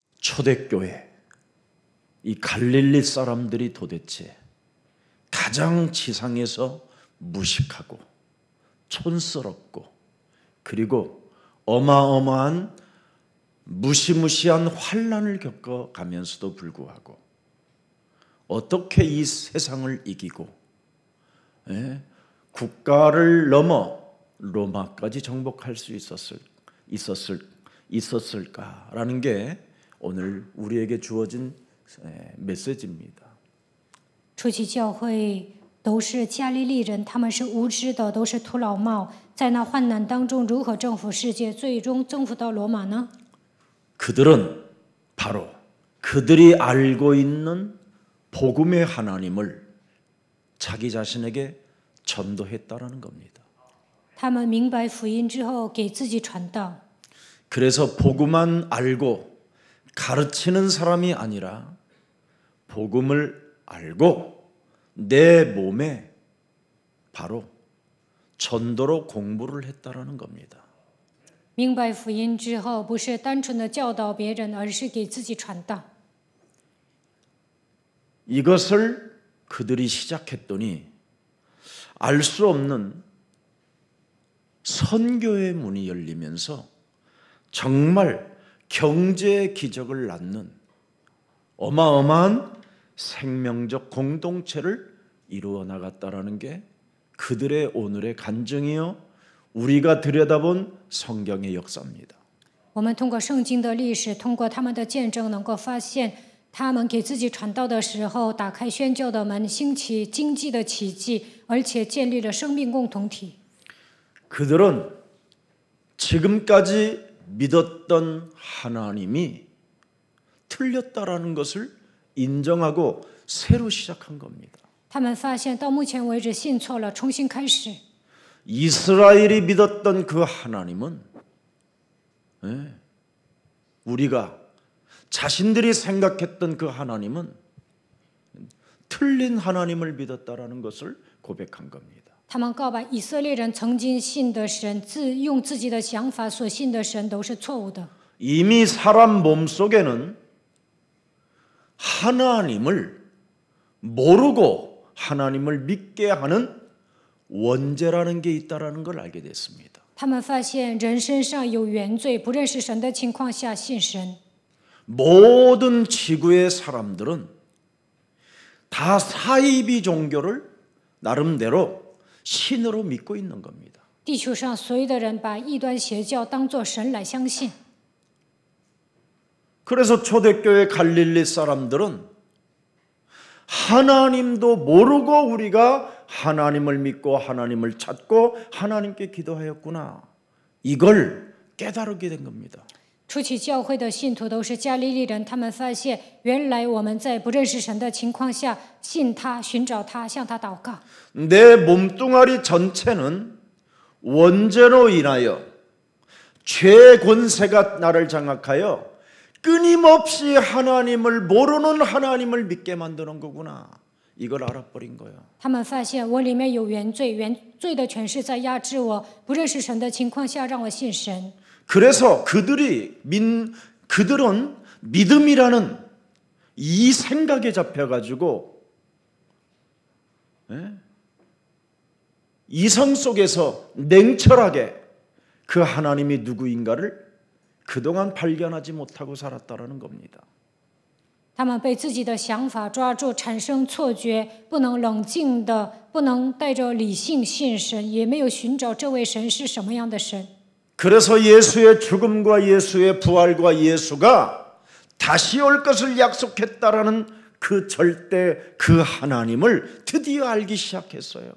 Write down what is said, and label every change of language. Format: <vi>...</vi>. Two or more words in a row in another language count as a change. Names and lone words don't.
<ko>초대교회, 이 갈릴리 사람들이 도대체 가장 지상에서 무식하고 촌스럽고 그리고 어마어마한 무시무시한 환난을 겪어가면서도 불구하고 어떻게 이 세상을 이기고 국가를 넘어 로마까지 정복할 수 있었을까라는 게 오늘 우리에게 주어진 메시지입니다.</ko> <zh>初期教会都是加利利人，他们是无知的，都是土老帽，在那患难当中如何征服世界，最终征服到罗马呢？</zh> <ko>그들은 바로 그들이 알고 있는 복음의 하나님을 자기 자신에게 전도했다라는 겁니다.</ko> <zh>他们明白福音之后，给自己传道。</zh> <ko>그래서 복음만 알고 가르치는 사람이 아니라 복음을 알고 내 몸에 바로 전도로 공부를 했다라는 겁니다.</ko> <zh>明白福音之后，不是单纯的教导别人，而是给自己传道。</zh> <ko>이것을 그들이 시작했더니 알 수 없는 선교의 문이 열리면서 정말 경제의 기적을 낳는 어마어마한 생명적 공동체를 이루어 나갔다라는 게 그들의 오늘의 간증이요 우리가 들여다본 성경의 역사입니다.</ko> <zh>我们通过圣经的历史，通过他们的见证，能够发现他们给自己传道的时候，打开宣教的门，兴起经济的奇迹，而且建立了生命共同体。</zh> <ko>그들은 지금까지 믿었던 하나님이 틀렸다라는 것을 인정하고 새로 시작한 겁니다.</ko> <zh>他们发现到目前为止信错了，重新开始。</zh> <ko>이스라엘이 믿었던 그 하나님은 우리가 자신들이 생각했던 그 하나님은 틀린 하나님을 믿었다라는 것을 고백한 겁니다.</ko> <zh>他们告白以色列人曾经信的神，用自己的想法所信的神都是错误的。</zh> <ko>이미 사람 몸속에는 하나님을 모르고 하나님을 믿게 하는 원죄라는 게 있다라는 걸 알게 됐습니다.</ko> <zh>他们发现人身上有原罪，不认识神的情况下信神。</zh> <ko>모든 지구의 사람들은 다 사이비 종교를 나름대로 신으로 믿고 있는 겁니다.</ko> <zh>地球上所有的人把异端邪教当作神来相信。</zh> <ko>그래서 초대교회 갈릴리 사람들은 하나님도 모르고 우리가 하나님을 믿고 하나님을 찾고 하나님께 기도하였구나. 이걸 깨달게 된 겁니다.</ko> <zh>初期教会的信徒都是加利利人，他们发现原来我们在不认识神的情况下信他、寻找他、向他祷告。</zh> <ko>내 몸뚱아리 전체는 원죄로 인하여 죄 권세가 나를 장악하여 끊임없이 하나님을 모르는 하나님을 믿게 만드는 거구나. 이걸 알아버린 거예요.</ko> <zh>他们发现我里面有原罪，原罪的权势在压制我，不认识神的情况下让我信神。</zh> <ko>그래서 그들은 믿음이라는 이 생각에 잡혀가지고 이성 속에서 냉철하게 그 하나님이 누구인가를 그동안 발견하지 못하고 살았다라는 겁니다.</ko> <zh>他们被自己的想法抓住，产生错觉，不能冷静的，不能带着理性信神，也没有寻找这位神是什么样的神。</zh> <ko>그래서 예수의 죽음과 예수의 부활과 예수가 다시 올 것을 약속했다라는 그 절대 그 하나님을 드디어 알기 시작했어요.</ko>